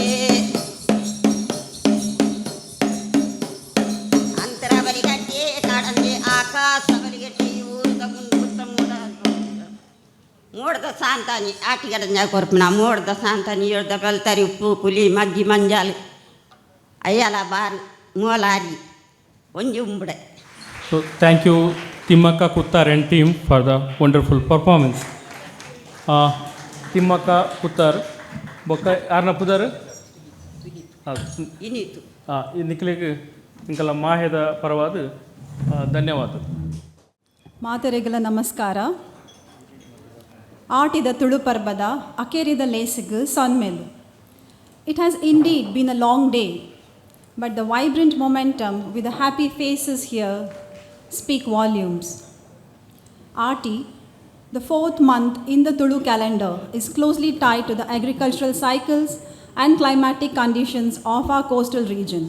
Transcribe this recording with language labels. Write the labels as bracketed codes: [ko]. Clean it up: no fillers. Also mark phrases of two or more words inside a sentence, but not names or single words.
[tcy] ಅಂತರ ಬಲಿಗಟ್ಟಿ ಕಡಂಗಿ ಆಕಾಶ ಬಲಿಗಟ್ಟಿ ಊರಿದ ಮುಂದುತ್ತ ಮೋಡದ ಸಾಂತಾನಿ ಆಟಿಗಡಂಜ ಕೊರ್ಪಿನ ಮೋಡದ ಸಾಂತಾನಿ ಹೇಳ್ದ ಬೆಲ್ತಾರಿ ಉಪ್ಪು ಕುಲಿ ಮಜ್ಜಿ ಮಂಜಾಲು ಅಯ್ಯಲ ಬಾರು ಮೋಲಾರಿ ಒಂಜಿ ಉಂಬುಡೆ. [en] So thank you Timmaka Kuttar and team for the wonderful performance. [tcy] Timmaka Kuttar bokka yarna pudar ಇನ್ನಿತು ನಿಖಿಲಿಗೆ ಇಂಕಲ ಮಾಹೆದ ಪರವಾದ ಧನ್ಯವಾದ. ಮಾತರೆಗಳ ನಮಸ್ಕಾರ. ಆಟಿದ ತುಳು ಪರ್ಬದ ಅಕೇರಿದ ಲೇಸಿಗೆ ಸೊನ್ಮೇಲು. [en] It has indeed been a long day, but the vibrant momentum with the happy faces here speak volumes. Aati, the fourth month in the Tulu calendar, is closely tied to the agricultural cycles and climatic conditions of our coastal region.